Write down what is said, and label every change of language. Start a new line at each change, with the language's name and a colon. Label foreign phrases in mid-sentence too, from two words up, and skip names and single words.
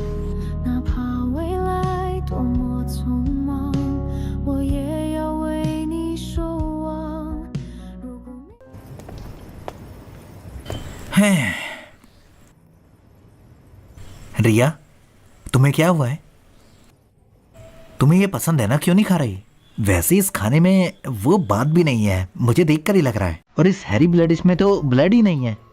Chinese: 哪怕未来多么匆忙，我也要为你守望。如果
Hindi: हैं रिया, तुम्हें क्या हुआ है? तुम्हें ये पसंद है ना, क्यों नहीं खा रही? वैसे इस खाने में वो बात भी नहीं है, मुझे देखकर ही लग रहा है। और इस हैरी ब्लडिश में तो ब्लड ही नहीं है।